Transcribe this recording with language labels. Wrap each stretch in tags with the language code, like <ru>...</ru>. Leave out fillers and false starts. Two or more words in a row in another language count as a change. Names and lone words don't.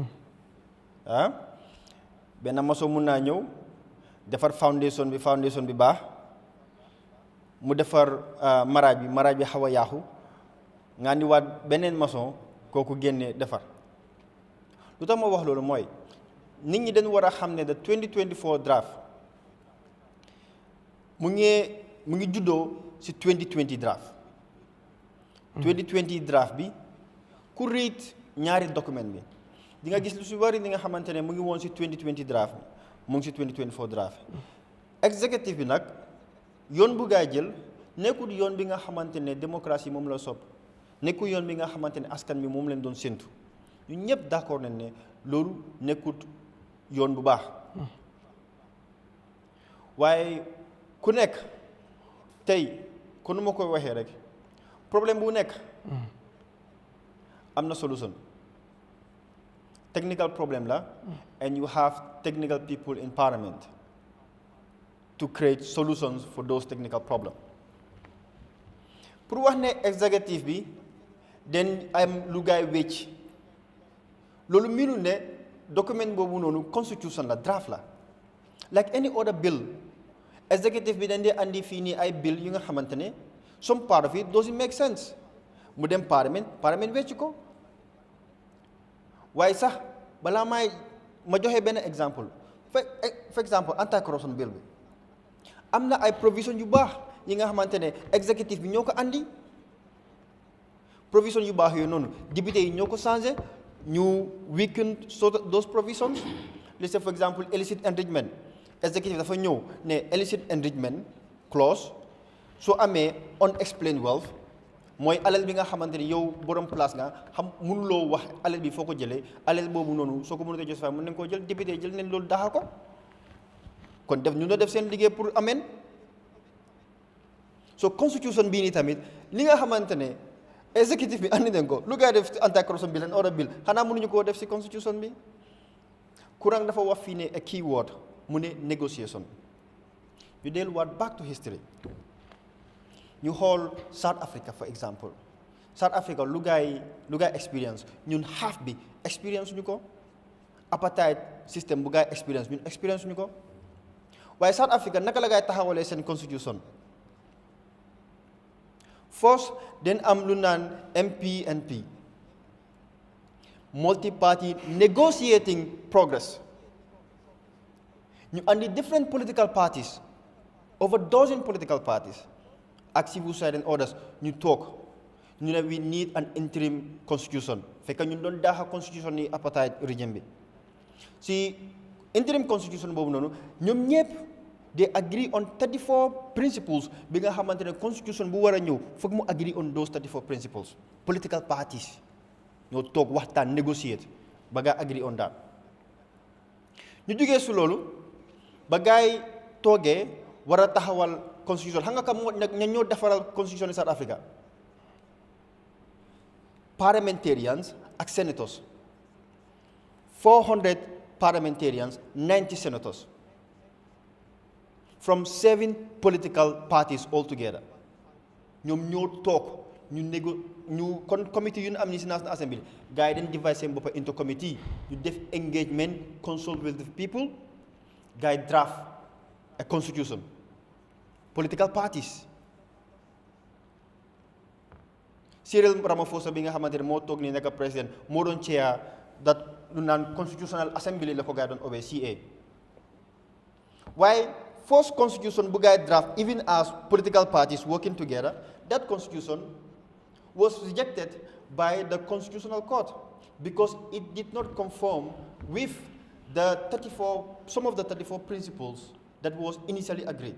<wo>benn maçon mun naa ñëw defar foundation bi baax mu defar marage bi xaw a yaaxu nga ni waat beneen maçon kooku génnee defar lu tax ma wax loolu mooy nit ñi dañ war a xam ne</wo> <en>the 2024 draft</en> <wo>mu ngi juddoo ci 2020 draft 2020 draft bi ku read ñaari document bi di nga gis lu ci bari li nga xamante ne mu ngi woon ci 2020 draft bi mu ngi ci 2024 draft executive bi nag yoon bu gaay jël nekkul yoon bi nga xamante ne démocratie moom la sopp nekkul yoon bi nga xamante ne askan bi moom leen doon séntu ñun ñëpp d'accord nañ ne loolu nekkut yoon bu baax waaye ku nekk tey kon nu ma koy waxee rek problème bu nekk am na solution</wo> <en>technical problem</en> <wo>la and</wo> <en>you have technical people in parliament to create solutions for those technical problems</en> <wo>pour wax ne executive bi den am lu gaay wécc loolu miinul ne document boobu noonu constitution la draft la</wo> <en>like any other bill</en> <wo>executive bi dañ dee andi fii nii ay bill yu nga xamante ne</wo> <en>some part of it doesn't make sense</en> <wo>mu dem parlement wecc ko waaye sax balaa ma joxe benn exemple</wo> <en>for example anti-corruption bill</en> <wo>bi am na ay provision yu baax yi nga xamante ne executive bi ñoo ko andi provision yu baax yooyu noonu député yi ñoo ko changé ñu</wo> <en>weaken those provisions let's say for example illicit enrichment</en> <wo>executive dafa ñëw ne</wo> <en>illicit enrichment clause</en> <wo>soo amee</wo> <en>unexplained wealth</en> <wo>mooy alal bi nga xamante ni yow borom place nga xam mënuloo wax alal bi foo ko jëlee alal boobu noonu soo ko mënut a justify mën nañ koo jël député jël nañ loolu daxa ko kon def ñu def seen liggéey pour ameen so constitution bii nii tamit li nga xamante ne executive bi andi nañ ko lu gaa def</wo> <en>anti corruption bill and other bill</en> <wo>xanaa mënuñu koo def si constitution bi Kurang dafa wax fii ne</wo> <en>a key word</en> <wo>mu ne negotiation ñu delluwaat</wo> <en>back to history</en> <wo>ñu xool South Africa</wo> <en>for example</en> <wo>South Africa lu gaay experience ñun half bi experience ñu ko</wo> <en>apartheid system</en> <wo>bu gaay experience ñun experience ñu ko waaye South Africa naka la gaay taxawalee seen constitution</wo> <en>first</en> <wo>den am lu naan</wo> <en>MPNP multi-party negotiating progress</en> <wo>ñu andi</wo> <en>different political parties over dozen political parties ak civil society and others</en> <wo>ñu toog ñu ne</wo> <en>we need an interim constitution</en> <wo>fekk ñun doon daaxa constitution ni apartheid régime bi si</wo> <en>interim constitution</en> <wo>boobu noonu ñoom ñëpp</wo> <en>they agree on 34 principles</en> <wo>bi nga xamante ne constitution bu war a ñëw foog mu</wo> <en>agree on those 34 principles political parties</en> <wo>ñoo toog waxtaan negotiate ba gaa</wo> <en>agree on that</en> <wo>ñu jógee su loolu ba gaay toogee war a taxawal constitution xam nga kam moo ña ñoo defaral</wo> <en>constitution in South Africa</en> <wo>parliamentarians ak senators</wo> <en>400 parliamentarians 90 senators from 7 political parties altogether</en> <wo>ñoom ñoo toog ñu kon committee yu ñu am ni si National Assembly gars yi dañ divide seen boppa</wo> <en>into committee</en> <wo>ñu def engagement</wo> <en>consult with the people</en> <wo>gars yi</wo> <en>draft a constitution political parties Cyril Ramaphosa</en> <wo>bi nga xamante ne moo toog ni nekk président moo doon</wo> <en>chair that</en> <wo>lu naan</wo> <en>constitutional assembly</en> <wo>la ko gars yi doon</wo> <en>obey CA waaye first constitution</en> <wo>bu gars yi</wo> <en>draft even as political parties working together that constitution was rejected by the Constitutional Court because it did not conform with the some of the 34 principles that was initially agreed.</en>